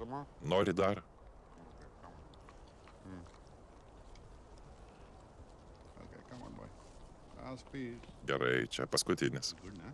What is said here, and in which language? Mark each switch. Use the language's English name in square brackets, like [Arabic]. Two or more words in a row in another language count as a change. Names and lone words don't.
[Lithuanian] Nori dar? [English] Okay, come on, boy. Last piece. [Lithuanian] Gerai, čia paskutinis. [English] Good now.